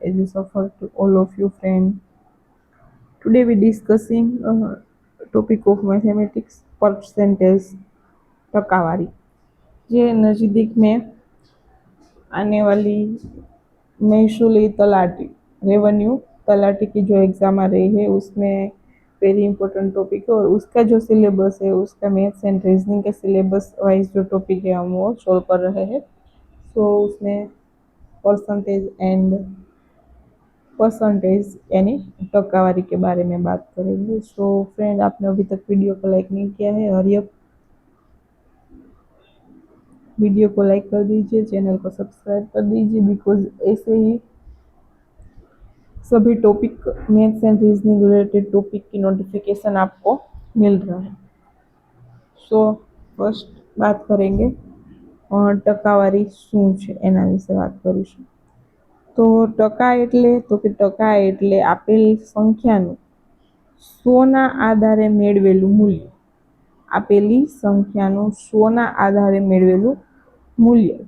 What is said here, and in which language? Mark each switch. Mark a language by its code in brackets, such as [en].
[en] As you suffer to all of you friend. Today we discussing topic of mathematics percentage [hi] टकावारी ये नज़दीक में आने वाली महसूली तलाटी रेवेन्यू तलाटी की जो एग्ज़ाम आ रही है उसमें वेरी इंपॉर्टेंट टॉपिक है और उसका जो सिलेबस है उसका मैथ्स एंड रीजनिंग के सिलेबस वाइज जो टॉपिक है हम वो सॉल्व कर रहे हैं। सो उसमें परसेंटेज एंड परसेंटेज यानी टक्कावारी के बारे में बात करेंगे। सो फ्रेंड, आपने अभी तक वीडियो को लाइक नहीं किया है और ये वीडियो को लाइक कर दीजिए, चैनल को सब्सक्राइब कर दीजिए बिकॉज ऐसे ही सभी topic maths and reasoning related topic की नोटिफिकेशन आपको मिल रहा है। सो फर्स्ट बात करेंगे [gu] ટકાવારી શું છે એના વિશે વાત કરીશું। તો ટકા એટલે આપેલ સંખ્યાનું 100ના આધારે મેળવેલું મૂલ્ય। આપેલી સંખ્યાનું 100ના આધારે મેળવેલું મૂલ્ય।